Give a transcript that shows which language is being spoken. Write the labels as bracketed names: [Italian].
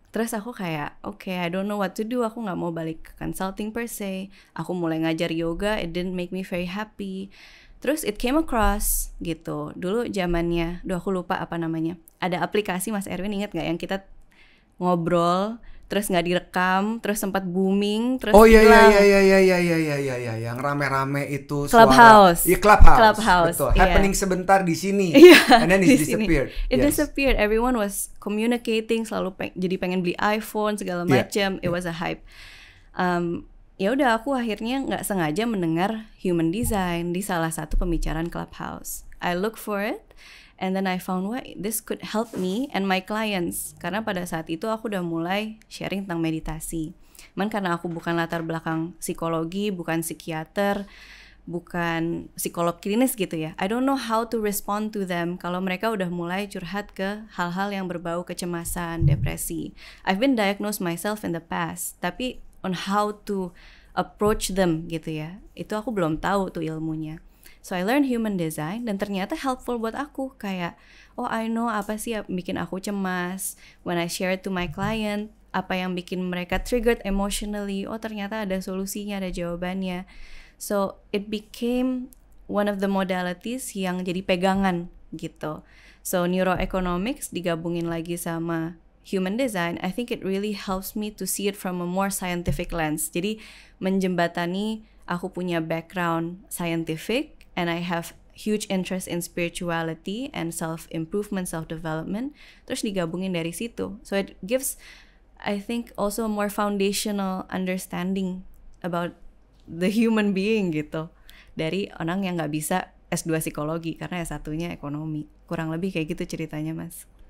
[Indonesian] Terus aku kayak [English] okay, I don't know what to do. [Indonesian] Aku nggak mau balik ke consulting per se. Aku mulai ngajar yoga. [English] It didn't make me very happy. [Indonesian] Terus [English] it came across [Indonesian] gitu. Dulu zamannya, aku lupa apa namanya. Ada aplikasi Mas Erwin ingat nggak yang kita ngobrol terus nggak direkam, terus sempat booming, terus hilang. Iya, yang rame-rame itu Clubhouse. Iya, Clubhouse. Betul. [English] Yeah. Happening [Indonesian] sebentar di sini, [English] and then it disappeared. It disappeared. Everyone was communicating, [Indonesian] selalu jadi pengen beli iPhone segala macam. [English] It was a hype. [Indonesian] Ya udah, aku akhirnya nggak sengaja mendengar human design di salah satu pembicaraan Clubhouse. [English] I look for it. And then I found why this could help me and my clients. [Indonesian] Karena pada saat itu aku udah mulai sharing tentang meditasi. Karena aku bukan latar belakang psikologi, bukan psikiater, bukan psikolog klinis gitu ya. [English] I don't know how to respond to them [Indonesian] kalau mereka udah mulai curhat ke hal-hal yang berbau kecemasan, depresi. [English] I've been diagnosed myself in the past, [Indonesian] tapi [English] on how to approach them [Indonesian] gitu ya. Itu aku belum tahu tuh ilmunya. [English] So I learned human design [Indonesian] dan ternyata helpful buat aku. Kayak, [English] oh I know [Indonesian] apa sih yang bikin aku cemas. [English] When I share it to my client, [Indonesian] apa yang bikin mereka [English] triggered emotionally. [Indonesian] Oh ternyata ada solusinya, ada jawabannya. [English] So it became one of the modalities [Indonesian] yang jadi pegangan gitu. [English] So neuroeconomics [Indonesian] digabungin lagi sama [English] human design, I think it really helps me to see it from a more scientific lens. [Indonesian] Jadi menjembatani aku punya [English] background scientific, and I have huge interest in spirituality and self-improvement, self-development, [Indonesian] terus digabungin dari situ. [English] So it gives, I think, also a more foundational understanding about the human being [Indonesian] gitu. Dari orang yang gak bisa S2 psikologi, karena S1-nya ekonomi. Kurang lebih kayak gitu ceritanya, Mas.